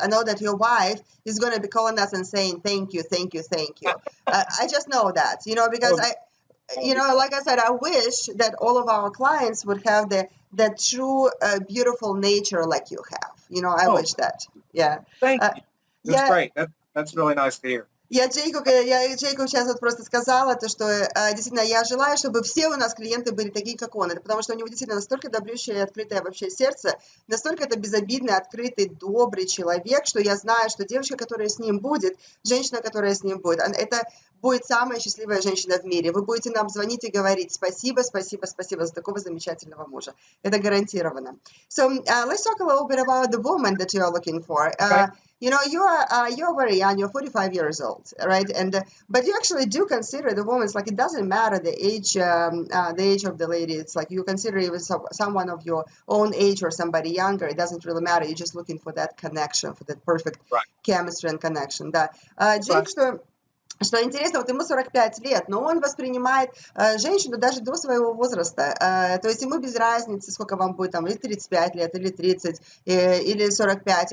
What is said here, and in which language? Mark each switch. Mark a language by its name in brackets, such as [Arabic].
[English] I know that your wife is going to be calling us and saying, thank you. I just know that, you know, because like I said, I wish that all of our clients would have that true, beautiful nature like you have. You know, I wish that. Yeah. Thank you. That's great. That's really nice to hear. [Russian] Я Джейку сейчас вот просто сказала, то, что действительно я желаю, чтобы все у нас клиенты были такие, как он. Это потому что у него действительно настолько добрющее и открытое вообще сердце, настолько это безобидный, открытый, добрый человек, что я знаю, что девочка, которая с ним будет, женщина, которая с ним будет, это будет самая счастливая женщина в мире. Вы будете нам звонить и говорить спасибо, спасибо, спасибо за такого замечательного мужа. Это гарантированно. [English] So let's talk a little bit about the woman that you are looking for. Okay. You know, you're very young. You're 45 years old, right? And but you actually do consider the woman. It's like it doesn't matter the age of the lady. It's like you consider even someone of your own age or somebody younger. It doesn't really matter. You're just looking for that connection, for that perfect chemistry and connection. [Russian] Да. Джейк, что интересно, вот ему 45 лет, но он воспринимает женщину даже до своего возраста. То есть ему без разницы, сколько вам будет, там, или 35 лет, или 30, или 45.